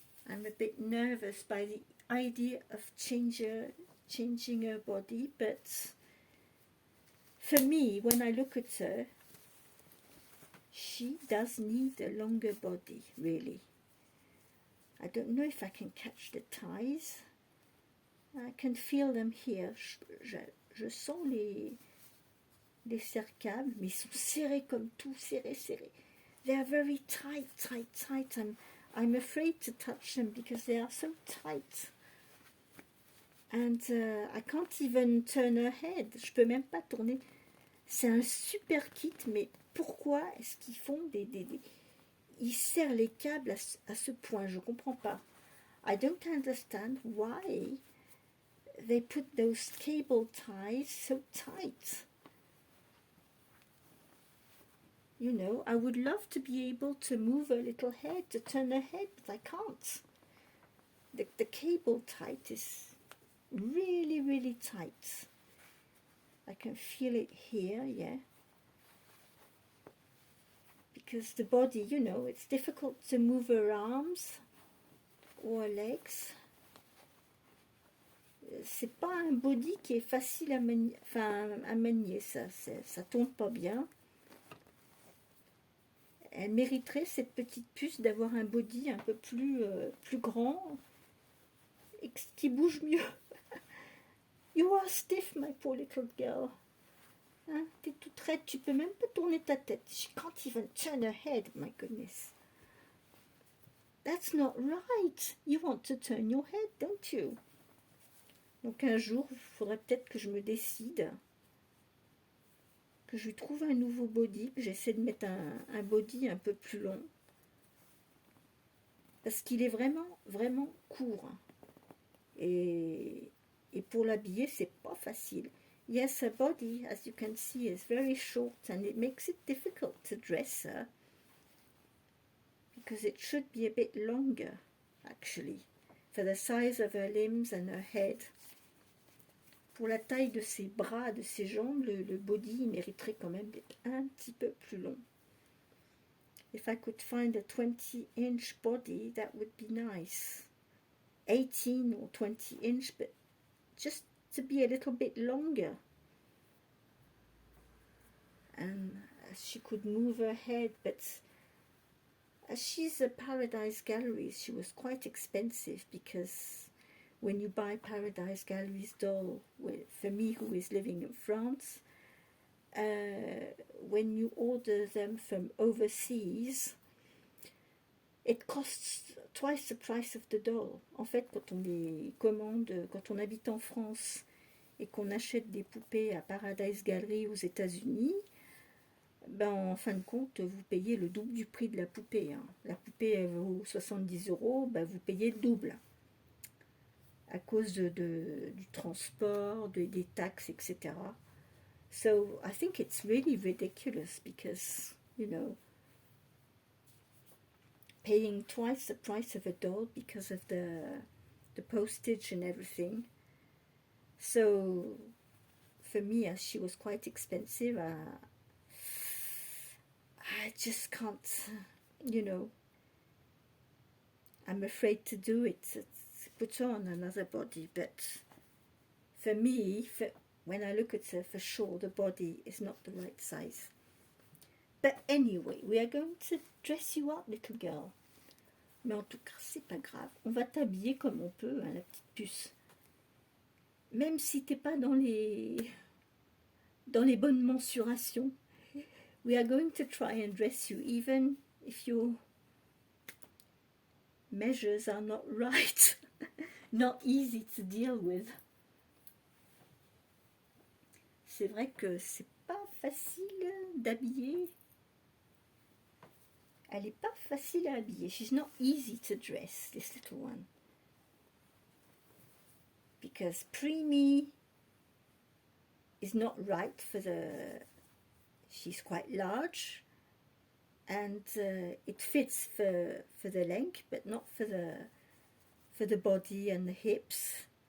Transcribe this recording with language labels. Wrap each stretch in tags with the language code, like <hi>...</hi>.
<en>I'm a bit nervous by the idea of changing her body, but for me, when I look at her, she does need a longer body, really. I don't know if I can catch the ties. I can feel them here.</en> <fr>Je sens les cerclages, mais ils sont serrés comme tout, serrés.</fr> <en>They are very tight. I'm afraid to touch them because they are so tight. And I can't even turn her head.</en> <fr>Je peux même pas tourner. C'est un super kit, mais pourquoi est-ce qu'ils font ils serrent les câbles à ce point? Je comprends pas.</fr> <en>I don't understand why they put those cable ties so tight. You know, I would love to be able to move her little head, to turn her head, but I can't. The cable tie is really tight. I can feel it here, yeah. Because the body, you know, it's difficult to move her arms or her legs.</en> <fr>C'est pas un body qui est facile à manier, ça tombe pas bien. Elle mériterait, cette petite puce, d'avoir un body un peu plus grand et qui bouge mieux.</fr> <en>You are stiff, my poor little girl.</en> <fr>Hein? T'es toute raide, tu peux même pas tourner ta tête.</fr> <en>She can't even turn her head, my goodness. That's not right. You want to turn your head, don't you?</en> <fr>Donc un jour, il faudrait peut-être que je me décide, que je lui trouve un nouveau body, que j'essaie de mettre un body un peu plus long. Parce qu'il est vraiment court. Et pour l'habiller, c'est pas facile.</fr> <en>Yes, her body, as you can see, is very short, and it makes it difficult to dress her because it should be a bit longer, actually, for the size of her limbs and her head.</en> <fr>Pour la taille de ses bras, de ses jambes, le body mériterait quand même d'être un petit peu plus long.</fr> <en>If I could find a 20-inch body, that would be nice. 18 or 20-inch, but just to be a little bit longer. And she could move her head, but as she's a Paradise Galleries, she was quite expensive, because when you buy Paradise Galleries doll, for me who is living in France, when you order them from overseas, it costs twice the price of the doll.</en> <fr>En fait, quand on les commande, quand on habite en France et qu'on achète des poupées à Paradise Gallery aux États-Unis, ben en fin de compte, vous payez le double du prix de la poupée. Hein. La poupée elle vaut 70 €, ben vous payez le double. À cause du transport, des taxes, etc.</fr> <en>So I think it's really ridiculous because, you know, paying twice the price of a doll because of the postage and everything. So for me, as she was quite expensive, I just can't, you know, I'm afraid to do it, to put on another body. But for me, when I look at her, for sure the body is not the right size. But anyway, we are going to dress you up, little girl.</en> <fr>Mais en tout cas, c'est pas grave. On va t'habiller comme on peut, hein, la petite puce. Même si t'es pas dans les bonnes mensurations.</fr> <en>We are going to try and dress you even if your measures are not right. Not easy to deal with.</en> <fr>C'est vrai que c'est pas facile d'habiller. Elle est pas facile à habiller.</fr> <en>She's not easy to dress, this little one. Because preemie is not right for the... She's quite large. And it fits for the leg, but not for the body and the hips.</en>